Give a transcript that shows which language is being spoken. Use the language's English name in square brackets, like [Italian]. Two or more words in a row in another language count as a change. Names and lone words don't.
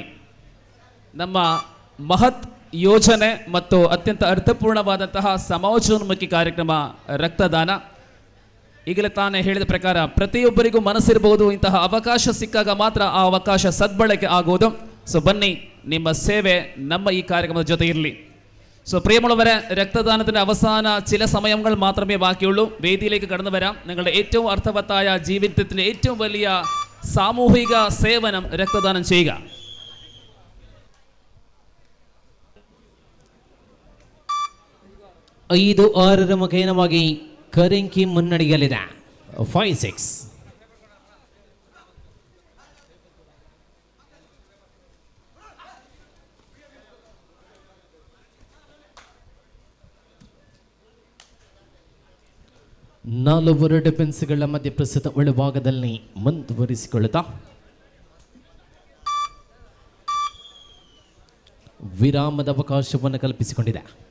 [Kannada] ನಮ್ಮ ಮಹತ್ ಯೋಜನೆ ಮತ್ತು ಅತ್ಯಂತ ಅರ್ಥಪೂರ್ಣವಾದಂತಹ ಸಮಾಜೋನ್ಮುಖಿ ಕಾರ್ಯಕ್ರಮ ರಕ್ತದಾನ. ಈಗಲೇ ತಾನೇ ಹೇಳಿದ ಪ್ರಕಾರ ಪ್ರತಿಯೊಬ್ಬರಿಗೂ ಮನಸ್ಸಿರಬಹುದು, ಇಂತಹ ಅವಕಾಶ ಸಿಕ್ಕಾಗ ಮಾತ್ರ ಆ ಅವಕಾಶ ಸದ್ಬಳಕೆ ಆಗುವುದು. ಸೊ ಬನ್ನಿ, ನಿಮ್ಮ ಸೇವೆ ನಮ್ಮ ಈ ಕಾರ್ಯಕ್ರಮದ ಜೊತೆ ಇರಲಿ. [Malayalam] സോ പ്രിയമുള്ളവരെ, രക്തദാനത്തിൻ്റെ അവസാന ചില സമയങ്ങൾ മാത്രമേ ബാക്കിയുള്ളൂ. വേദിയിലേക്ക് കടന്നു വരാം. നിങ്ങളുടെ ഏറ്റവും അർത്ഥവത്തായ ജീവിതത്തിൻ്റെ ഏറ്റവും വലിയ സാമൂഹിക സേവനം രക്തദാനം ചെയ്യുക. [Kannada] ಐದು 6 ಮುಖೇನವಾಗಿ ಕರಿಂಕಿ ಮುನ್ನಡೆಯಲಿದೆ. 5-6. ನಾಲ್ವರು ಡಿಫೆನ್ಸ್ಗಳ ಮಧ್ಯೆ ಪ್ರಸ್ತುತ ಒಳಭಾಗದಲ್ಲಿ ಮುಂದುವರಿಸಿಕೊಳ್ಳುತ್ತಾ ವಿರಾಮದ ಅವಕಾಶವನ್ನು ಕಲ್ಪಿಸಿಕೊಂಡಿದೆ.